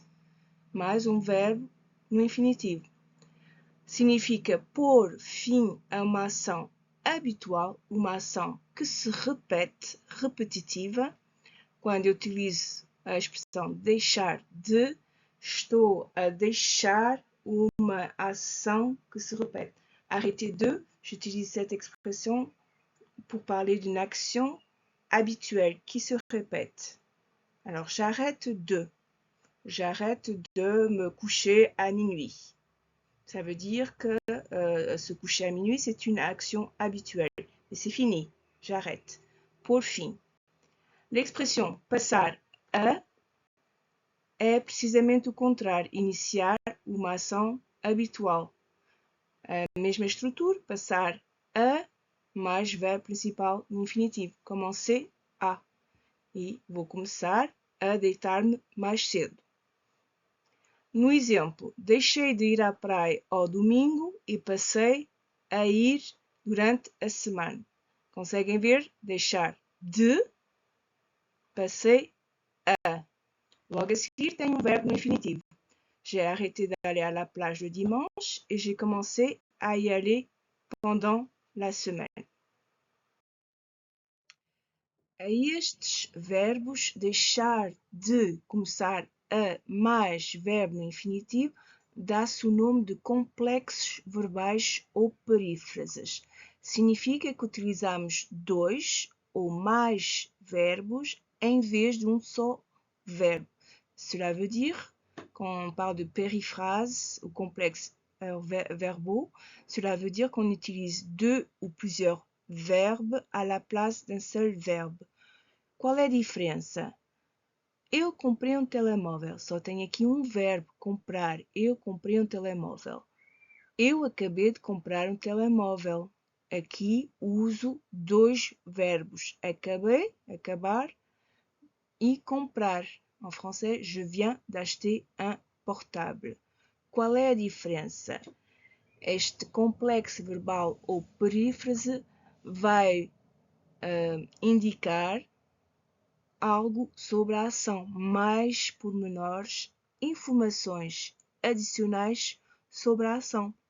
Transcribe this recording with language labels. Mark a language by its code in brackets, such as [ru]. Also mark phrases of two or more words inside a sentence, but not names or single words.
[pt] Mais um verbo no infinitivo. Significa pôr fim a uma ação habitual, uma ação que se repete, repetitiva. Quando eu utilizo a expressão deixar de, estou a deixar uma ação que se repete. [fr] Arrêter de, j'utilise cette expression pour parler d'une action habituelle qui se répète. Alors, j'arrête de me coucher à minuit. Ça veut dire que se coucher à minuit, c'est une action habituelle. Et c'est fini, j'arrête. [pt] Por fim. L'expression passar a é precisamente o contrário, iniciar uma ação habitual. A mesma estrutura, passar a mais verbo principal no infinitivo, [fr] commencer à. [pt] E vou começar a deitar-me mais cedo. No exemplo, deixei de ir à praia ao domingo e passei a ir durante a semana. Conseguem ver? Deixar de, passei a. Logo a seguir tem um verbo no infinitivo. [fr] J'ai arrêté d'aller à la plage le dimanche et j'ai commencé à y aller pendant la semaine. [pt] A estes verbos, deixar de, começar a mais verbo no infinitivo, dá-se o nome de complexos verbais ou perífrases. Significa que utilizamos dois ou mais verbos em vez de um só verbo. [fr] Cela veut dire, quand on parle de périphrase ou complexe verbaux, cela veut dire qu'on utilise deux ou plusieurs verbes à la place d'un seul verbe. [pt] Qual é a diferença? Eu comprei um telemóvel. Só tenho aqui um verbo, comprar. Eu comprei um telemóvel. Eu acabei de comprar um telemóvel. Aqui uso dois verbos. Acabei, acabar, e comprar. [fr] En français, je viens d'acheter un portable. [pt] Qual é a diferença? Este complexo verbal ou perífrase vai indicar algo sobre a ação, mais pormenores, informações adicionais sobre a ação.